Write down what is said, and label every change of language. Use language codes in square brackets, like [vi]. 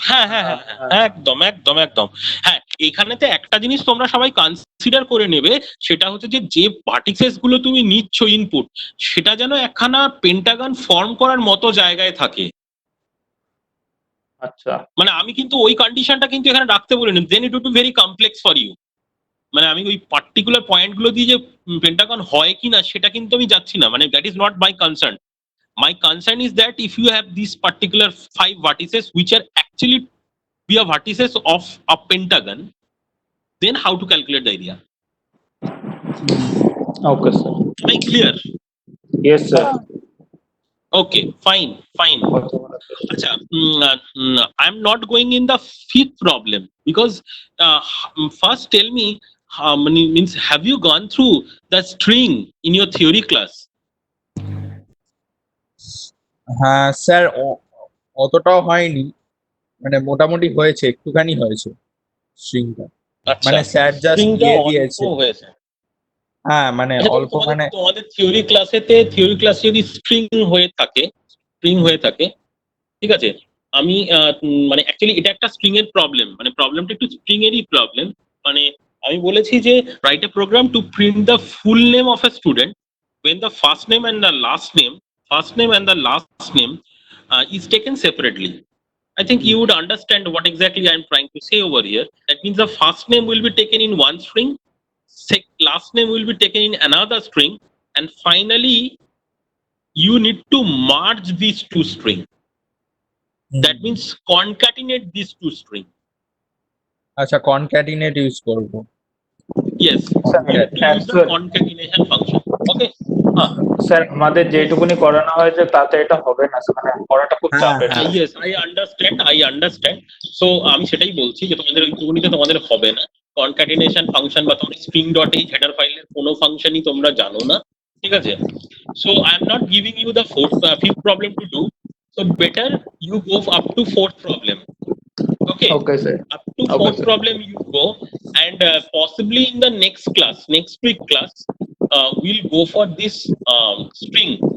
[bn] হ্যাঁ হ্যাঁ হ্যাঁ হ্যাঁ, একদম একদম একদম। হ্যাঁ, এখানেতে একটা জিনিস তোমরা সবাই কনসিডার করে নেবে, সেটা হচ্ছে যে ভার্টিসেস গুলো তুমি নিচ্ছ ইনপুট, সেটা যেন একখানা পেন্টাগন ফর্ম করার মতো জায়গায় থাকে। আচ্ছা মানে আমি কিন্তু ওই কন্ডিশনটা কিন্তু এখানে রাখতে বলিনি, [en] Then it would be very complex for you. [bn] মানে আমি ওই পার্টিকুলার পয়েন্ট গুলো দিয়ে যে পেন্টাগন হয় কিনা সেটা কিন্তু আমি যাচ্ছি না, মানে [en] That is not my concern. My concern is that if you have these particular 5 vertices which are actually be a vertices of a pentagon, then how to calculate the area? Okay sir Am I clear? Yes sir Okay, fine. Acha, I'm not going in the fifth problem because first tell me how many means have you gone through the string in your theory class? [bn] হ্যাঁ sir অতটাও হয়নি, মানে মোটামুটি হয়েছে, একটুখানি হয়েছে স্ট্রিংটা, মানে sir just [en] String [bn] দিয়ে দিয়েছে। হয়েছে। হ্যাঁ মানে আচ্ছা, অল্প, মানে তোমাদের থিওরি ক্লাসে যদি স্ট্রিং হয়ে থাকে, ঠিক আছে, আমি মানে অ্যাকচুয়ালি এটা একটা স্ট্রিং এর প্রবলেম, মানে প্রবলেমটা একটু স্ট্রিং এরই প্রবলেম। মানে আমি বলেছি যে [en] Write a program to print the full name of a student when the first name and the last name is taken separately. I think you would understand what exactly I am trying to say over here. That means the first name will be taken in one string, last name will be taken in another string, and finally you need to merge these two strings. That means concatenate these two strings. [bn] আচ্ছা concatenate use করব। [en] Yes, you need to use the concatenation function. Okay. [bn] Sir আমাদের যেটুকুনি করানো হয়েছে তাতে এটা হবে না মানে করাটা খুব চাপের [en] Yes, I understand. [bn] So আমি সেটাই বলছি যে তোমাদের ওইটুকুনিতে তোমাদের হবে না। কনক্যাটিনেশন ফাংশন বা তোমার string dot h হেডার ফাইলের কোনো ফাংশনই তোমরা জানো না, ঠিক আছে? [en] So I am not giving you the fifth problem to do. So better you go up to fourth problem. Okay. Okay sir Up to fourth problem you go, and possibly in the next week class, we'll go for this string.